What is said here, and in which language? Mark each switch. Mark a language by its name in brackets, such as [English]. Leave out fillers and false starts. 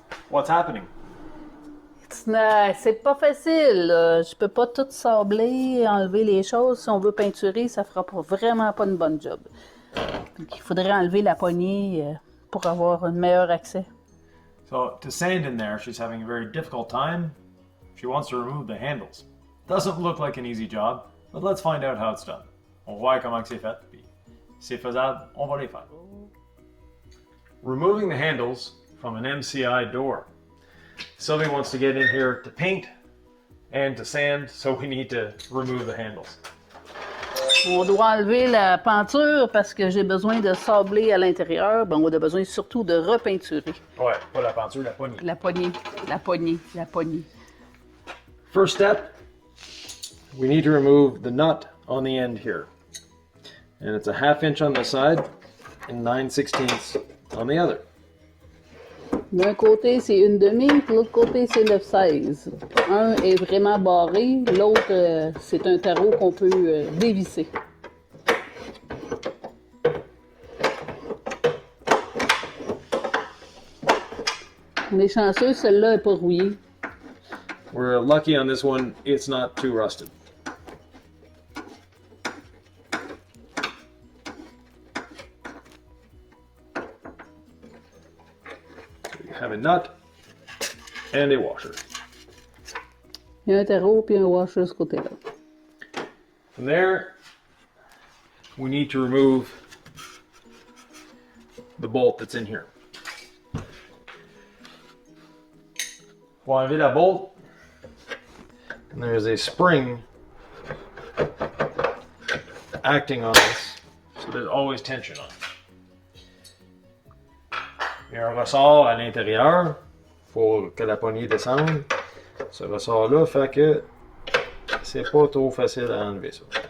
[English] What's happening? [French] C'est pas facile. Je peux pas tout sabler, enlever les choses. Si on veut peinturer, ça fera vraiment pas une bonne job. Donc, il faudrait enlever la poignée pour avoir un meilleur accès. [English] So, to sand in there, she's having a very difficult time. She wants to remove the handles. Doesn't look like an easy job, but let's find out how it's done. [French] On voit comment c'est fait, puis c'est faisable, on va les faire. [English] Removing the handles from an MCI door. Sylvie wants to get in here to paint and to sand, so we need to remove the handles. [French] On doit enlever la peinture parce que j'ai besoin de sabler à l'intérieur. Ben, on a besoin surtout de repeinturer. Ouais, pas la peinture, la poignée. La poignée, la poignée, la poignée. [English] First step, we need to remove the nut on the end here. And it's a 1/2 inch on the side and 9/16 on the other. [French] D'un côté, c'est 1/2, de l'autre côté, c'est 9/16. Un est vraiment barré, l'autre, c'est un tarot qu'on peut dévisser. On est chanceux, celle-là n'est pas rouillée. [English] We're lucky on this one, it's not too rusted. Have a nut and a washer. [French] Il y a un tarot puis un washer de ce côté-là. [English] From there, we need to remove the bolt that's in here. [French] Pour enlever la bolt, [English] and there's a spring acting on this, so there's always tension on it. [French] Il y a un ressort à l'intérieur pour que la poignée descende. Ce ressort-là fait que c'est pas trop facile à enlever ça.